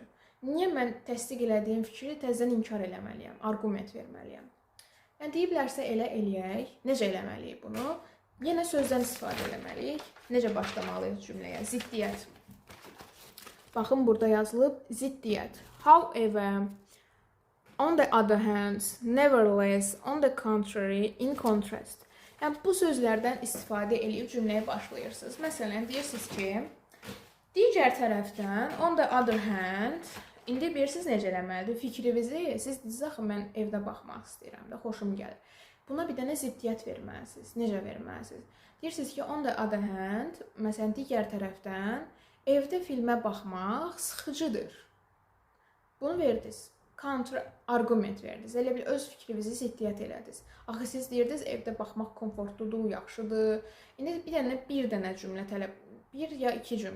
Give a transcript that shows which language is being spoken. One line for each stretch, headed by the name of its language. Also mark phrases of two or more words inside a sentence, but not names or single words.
Azerbaijani: Niyə mən təsdiq elədiyim fikri təzədən inkar eləməliyəm, arqument verməliyəm? Yəni deyiblərsə elə eləyək. Necə eləməliyik bunu? Yenə sözdən istifadə eləməliyik. Necə başlamalıyıq cümləyə? Ziddiyyət. Baxın, burada yazılıb ziddiyyət.
English: However, on the other hand, nevertheless, on the contrary, in contrast.
Azerbaijani: Yəni bu sözlərdən istifadə edib cümləyə başlayırsınız. Məsələn, deyirsiniz ki, digər tərəfdən,
English: on the other hand,
Azerbaijani: indi bilirsiniz necə eləməlidir? Fikrinizi, siz dediniz, axı mən evdə baxmaq istəyirəm də, xoşum gəlir. Buna bir dənə ziddiyyət verməlisiniz. Necə verməlisiniz? Deyirsiniz ki,
English: on the other hand,
Azerbaijani: məsələn, digər tərəfdən, evdə filmə baxmaq sıxıcıdır. Bunu verdiniz. Kontra arqument verdiniz. Elə bil öz fikrinizi ziddiyyət elədiniz. Axı siz deyirdiniz evdə baxmaq komfortludur, yaxşıdır. İndi bir dənə cümlə tələb, bir ya iki cümlə.